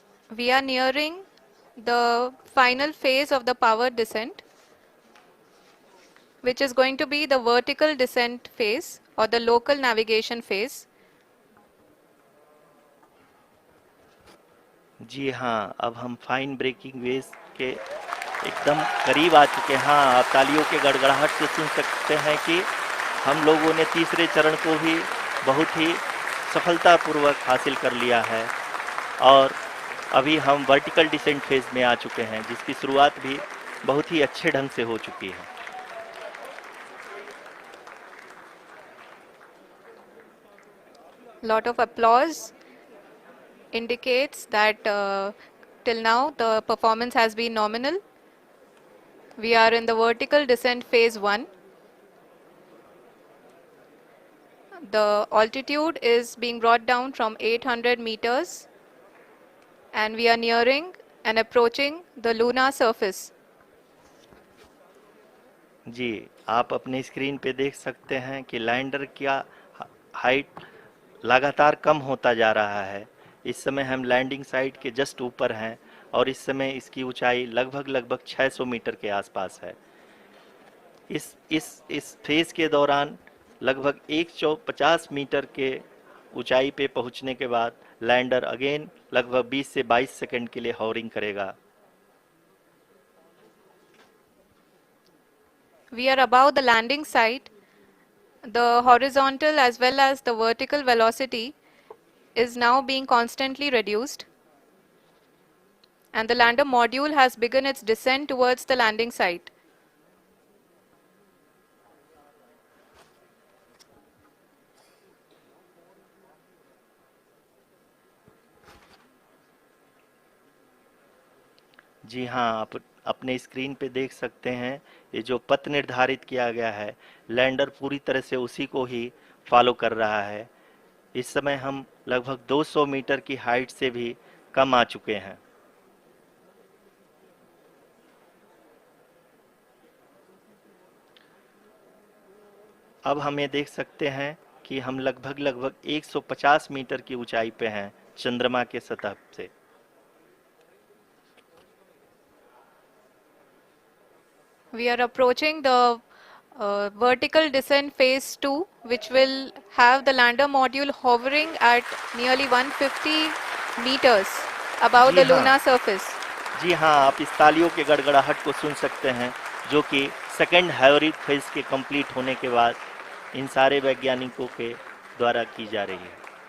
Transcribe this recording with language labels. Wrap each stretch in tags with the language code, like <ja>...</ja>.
<en>We are nearing the final phase of the power descent, which is going to be the vertical descent phase or the local navigation phase.</en> <hi>जी हाँ, अब हम fine breaking waves के एकदम करीब आ चुके हैं। हाँ, आप तालियों के गड़गड़ाहट से सुन सकते हैं कि हम लोगों ने तीसरे चरण को भी बहुत ही सफलतापूर्वक हासिल कर लिया है और अभी हम वर्टिकल डिसेंट फेज में आ चुके हैं, जिसकी शुरुआत भी बहुत ही अच्छे ढंग से हो चुकी है।</hi> <en>Lot of applause indicates that till now the performance has been nominal. We are in the vertical descent phase 1. The altitude is being brought down from 800 meters and we are nearing and approaching the lunar surface.</en> <hi>जी, आप अपनी screen पे देख सकते हैं कि lander का height लगातार कम होता जा रहा है। इस समय हम लैंडिंग साइट के जस्ट ऊपर हैं और इस समय इसकी ऊंचाई लगभग 600 मीटर के आसपास है। इस फेज के दौरान लगभग 150 मीटर के ऊंचाई पे पहुंचने के बाद लैंडर अगेन लगभग 20 से 22 सेकंड के लिए हॉवरिंग करेगा।</hi> <en>We are above the landing site. The horizontal as well as the vertical velocity is now being constantly reduced, and the lander module has begun its descent towards the landing site.</en> <hi>जी हाँ, आप अपने screen पे देख सकते हैं ये जो पथ निर्धारित किया गया है, लैंडर पूरी तरह से उसी को ही फॉलो कर रहा है। इस समय हम लगभग 200 मीटर की हाइट से भी कम आ चुके हैं। अब हम ये देख सकते हैं कि हम लगभग 150 मीटर की ऊंचाई पे हैं चंद्रमा के सतह से।</hi> <en>We are approaching the vertical descent phase 2, which will have the lander module hovering at nearly 150 meters above</en> <hi>ji</hi> <en>the</en> <hi>हाँ,</hi> <en>lunar surface.</en> <hi>जी हाँ, आप इस तालियों के गड़गड़ाहट को सुन सकते हैं, जो कि सेकंड हाइब्रिड फेज के कंप्लीट होने के बाद इन सारे वैज्ञानिकों के द्वारा की जा रही है।</hi>